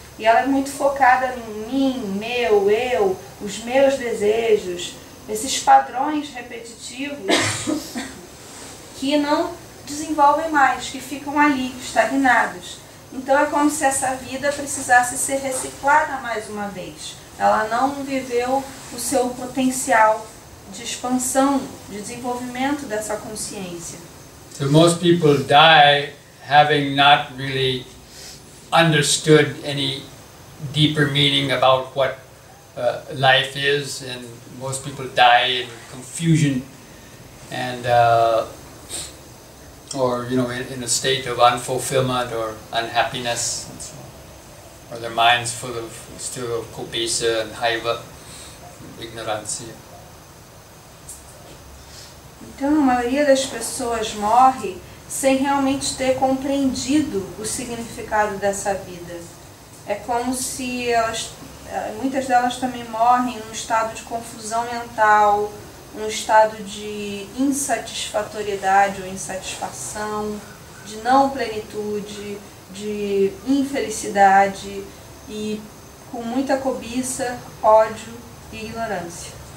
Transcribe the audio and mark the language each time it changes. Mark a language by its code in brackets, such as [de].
[pt] E ela é muito focada no mim, meu, eu, os meus desejos, esses padrões repetitivos que não desenvolvem mais, que ficam ali, estagnados. Então é como se essa vida precisasse ser reciclada mais uma vez. Ela não viveu o seu potencial de expansão, de desenvolvimento dessa consciência. [en] So most people die having not really understood any deeper meaning about what life is, and most people die in confusion and or in a state of unfulfillment or unhappiness, and so on. Or their minds full of still of kobesa and haiva, [pt] ignorância. Então a maioria das pessoas morre sem realmente ter compreendido o significado dessa vida. É como se muitas delas também morrem num estado de confusão mental, num estado de insatisfatoriedade ou insatisfação, de não plenitude, de infelicidade e com muita cobiça, ódio e ignorância.